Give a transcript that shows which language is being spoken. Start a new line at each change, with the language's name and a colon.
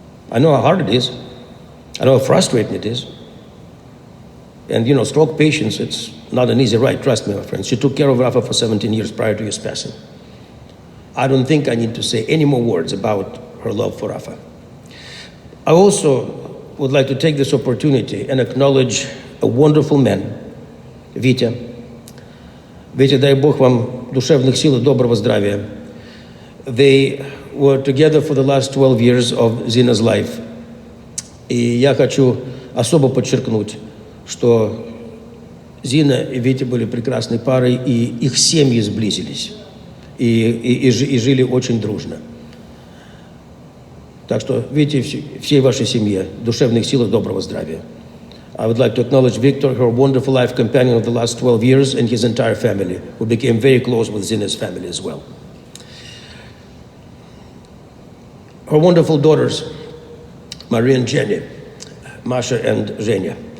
English: I know how hard it is. I know how frustrating it is. And stroke patients, it's not an easy ride, trust me, my friends. She took care of Rafa for 17 years prior to his passing. I don't think I need to say any more words about her love for Rafa. I also would like to take this opportunity and acknowledge a wonderful man, Витя.
Russian: Витя, дай Бог вам душевных сил и доброго здравия.
English: They were together for the last 12 years of Zina's life.
Russian: И я хочу особо подчеркнуть, что Зина и Витя были прекрасной парой, и их семьи сблизились, и жили очень дружно. Так что, видите, всей вашей семье душевных сил и доброго здравия.
English: I would like to acknowledge Victor, her wonderful life companion of the last 12 years, and his entire family, who became very close with Zina's family as well. Her wonderful daughters, Maria and Jenny, Masha and Zhenya.